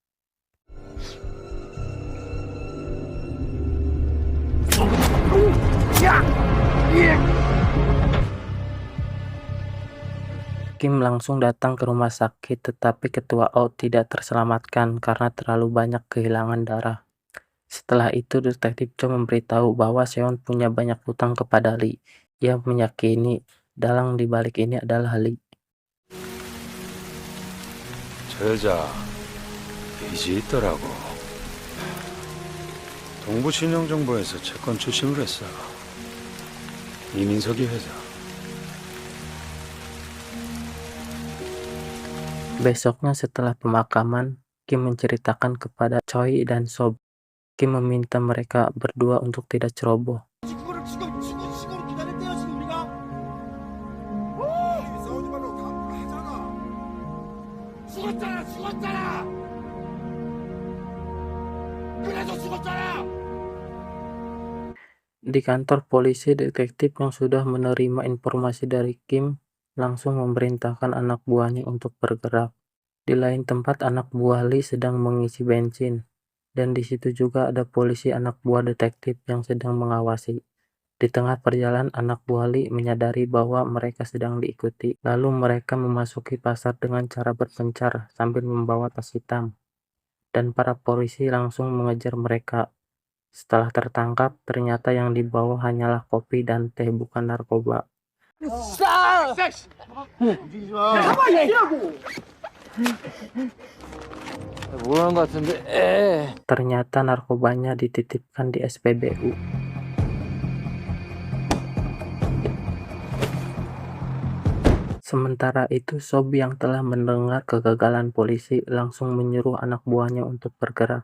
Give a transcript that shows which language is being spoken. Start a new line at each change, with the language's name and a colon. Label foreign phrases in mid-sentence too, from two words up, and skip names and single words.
Indonesian: Kim langsung datang ke rumah sakit, tetapi Ketua O tidak terselamatkan karena terlalu banyak kehilangan darah. Setelah itu, Detektif Cho memberitahu bahwa Seon punya banyak hutang kepada Lee. Ia meyakini dalang di balik ini adalah Lee.
Korean: 저 여자 빚이 있더라고. 동부신용정보에서 채권 추심을 했어. 이민석이 회사.
Indonesian: Besoknya setelah pemakaman, Kim menceritakan kepada Choi dan Sob. Kim meminta mereka berdua untuk tidak ceroboh.
Korean: 그거를 지금 기다렸대요 지금 우리가. 싸우지 말라고 당부를 하잖아. 죽었잖아. 그래도 죽었잖아.
Indonesian: Di kantor polisi, detektif yang sudah menerima informasi dari Kim langsung memerintahkan anak buahnya untuk bergerak. Di lain tempat, anak buah Lee sedang mengisi bensin, dan di situ juga ada polisi anak buah detektif yang sedang mengawasi. Di tengah perjalanan, anak buah Lee menyadari bahwa mereka sedang diikuti. Lalu mereka memasuki pasar dengan cara berpencar sambil membawa tas hitam, dan para polisi langsung mengejar mereka. Setelah tertangkap, ternyata yang dibawa hanyalah kopi dan teh, bukan narkoba.
Korean: 모르는 것 같은데.
Indonesian: Ternyata narkobanya dititipkan di SPBU. Sementara itu, Sob yang telah mendengar kegagalan polisi langsung menyuruh anak buahnya untuk bergerak.